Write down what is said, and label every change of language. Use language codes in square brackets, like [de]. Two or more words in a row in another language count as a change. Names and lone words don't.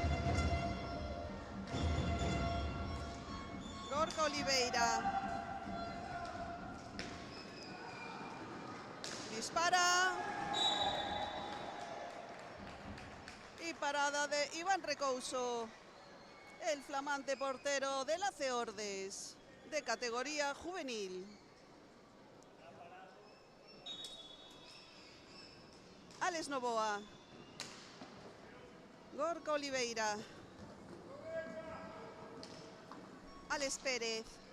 [es] Gorka Oliveira. Dispara. Y parada de Iván Recouso, el flamante portero del AC Ordes, de categoría juvenil. Alex Novoa. Gorka Oliveira. Alex Pérez.